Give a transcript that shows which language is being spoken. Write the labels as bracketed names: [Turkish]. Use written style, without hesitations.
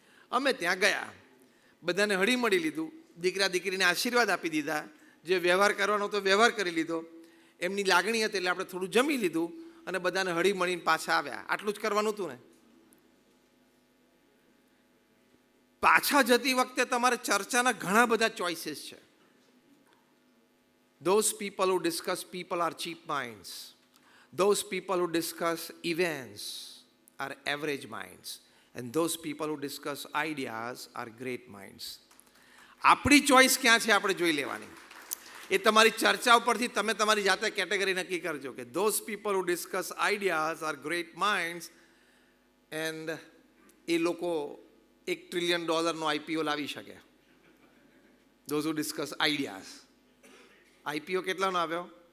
[Gujarati] અમે ત્યાં ગયા, બધાને હળી મળી લીધું, દીકરા દીકરીને આશીર્વાદ આપી દીધા, જે વ્યવહાર કરવાનો તો વ્યવહાર કરી લીધો, એમની લાગણી હતી એટલે આપણે થોડું જમી લીધું અને બધાને હળી મળીને પાછા આવ્યા. આટલું જ કરવાનું હતું ને. પાછા જતી વખતે તમારે ચર્ચાના ઘણા બધા ચોઇસીસ છે. [English] Those people who discuss people are cheap minds. Those people who discuss events are average minds. And those people who discuss ideas are great minds. [Gujarati] આપણી ચોઈસ ક્યાં છે આપણે જોઈ લેવાની. એ તમારી ચર્ચા ઉપરથી તમે તમારી જાતે કેટેગરી નક્કી કરજો કે [English] those people who discuss ideas are great minds, [Gujarati] and એ લોકો $1 trillion IPO લાવી શકે. [English] Those who discuss ideas. IPO [Gujarati] કેટલાનો આવ્યો?